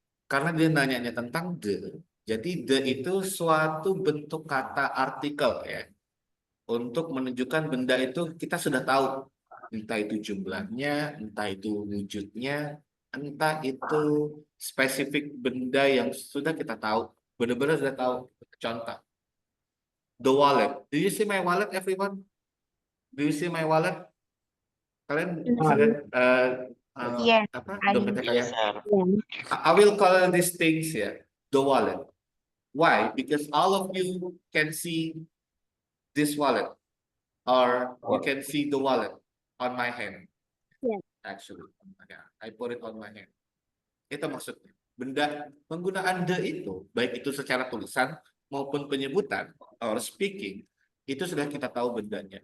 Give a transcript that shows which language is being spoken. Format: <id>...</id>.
<id>Karena dia nanyanya tentang the. Jadi the itu suatu bentuk kata artikel ya. Untuk menunjukkan benda itu kita sudah tahu. Entah itu jumlahnya, entah itu wujudnya, entah itu spesifik benda yang sudah kita tahu. Benar-benar sudah tahu. Contoh.</id> <en>The wallet. Do you see my wallet, everyone? Do you see my wallet?</en> <id>Kalian bisa lihat</id> <en>Yes,</en> <id>apa</id> <en>I</en> <id>dompetnya kalian?</id> <en>Yeah. I will call these things ya, the wallet. Why? Because all of you can see this wallet, or you can see the wallet on my hand. Yeah. Actually, yeah, I put it on my hand.</en> <id>Itu maksudnya. Benda penggunaan the itu, baik itu secara tulisan maupun penyebutan</id> <en>or speaking,</en> <id>itu sudah kita tahu bendanya.</id>